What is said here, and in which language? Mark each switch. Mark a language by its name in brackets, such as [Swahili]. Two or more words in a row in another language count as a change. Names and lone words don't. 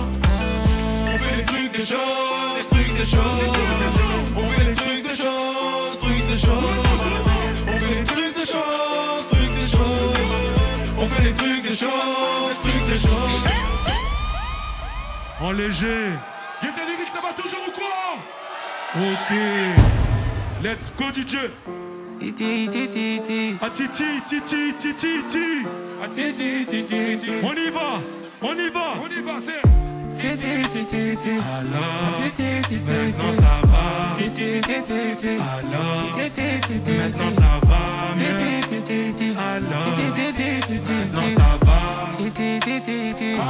[French] On fait des trucs, des choses, trucs, des choses. On fait des trucs, des choses, trucs, des choses. On fait des trucs, des choses, trucs, des choses. On fait des trucs, des choses, trucs, des choses. En léger. Y'a des lyrics, ça va toujours ou quoi? [English] Ok. Let's go DJ. Ah titi, titi, titi, titi. Ah, ti, ti, ti, ti, ti. [French] On y va, on y va. On y va, c'est. Alors, maintenant ça va. Alors, maintenant ça va mieux. Alors, maintenant ça va.